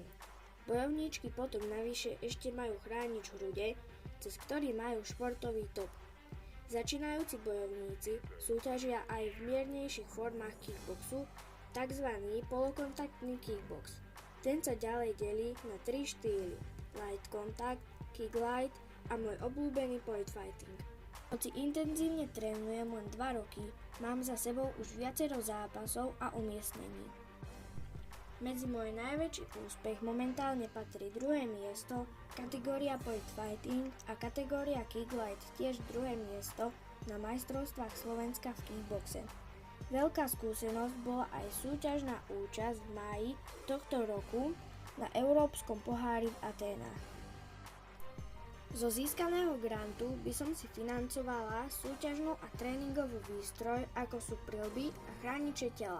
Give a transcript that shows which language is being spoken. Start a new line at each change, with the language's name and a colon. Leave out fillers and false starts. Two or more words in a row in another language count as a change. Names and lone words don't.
Slovak: Bojovníčky potom navyše ešte majú chránič hrude, cez ktorý majú športový top. Začínajúci bojovníci súťažia aj v miernejších formách kickboxu, tzv. Polokontaktný kickbox. Ten sa ďalej delí na 3 štýly:
English: light contact, kick light
Slovak: a môj obľúbený
English: point fighting.
Slovak: Hoci intenzívne trénujem len 2 roky, mám za sebou už viacero zápasov a umiestnení. Medzi môj najväčší úspech momentálne patrí 2. miesto, kategória
English: point fighting
Slovak: a kategória
English: kick light
Slovak: tiež 2. miesto na majstrovstvách Slovenska v kickboxe. Veľká skúsenosť bola aj súťažná účasť v máji tohto roku na Európskom pohári v Aténach. Zo získaného grantu by som si financovala súťažnú a tréningovú výstroj, ako sú prilby a chrániče tela.